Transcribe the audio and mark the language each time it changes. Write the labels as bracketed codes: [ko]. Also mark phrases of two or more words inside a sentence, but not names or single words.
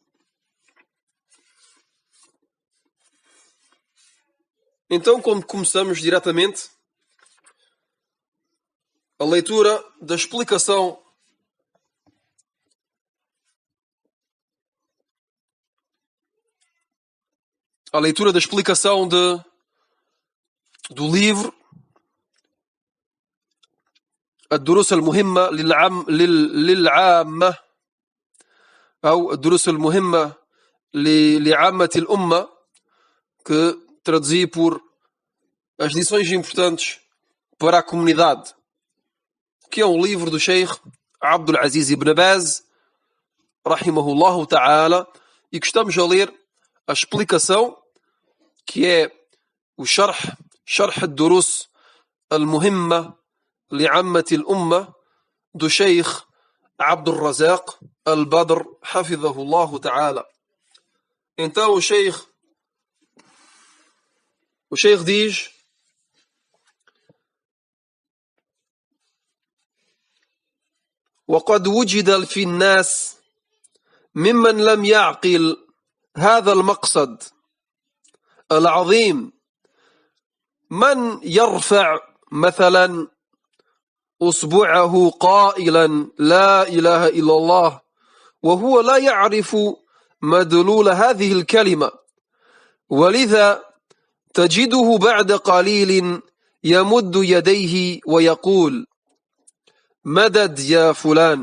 [pt] Então, como começamos diretamente a leitura da explicação do livro الدروس المهمة للعامة أو الدروس المهمة لعامة الأمة, que traduzi por as lições importantes para a comunidade, que é um livro do Sheikh Abdul Aziz ibn Baz [ar] رحمه الله تعالى, [pt] e que estamos a ler a explicação, que é o Sharh al-Durus al-Muhimma li'ammat al-Umma do Sheikh Abdul Razak al-Badr [ar] حفظه الله تعالى. [pt] Então o Sheikh diz: [ar] وقد وجد في الناس ممن لم يعقل هذا المقصد العظيم من يرفع مثلا أصبعه قائلا لا إله إلا الله وهو لا يعرف مدلول هذه الكلمة، ولذا تجده بعد قليل يمد يديه ويقول مدد يا فلان.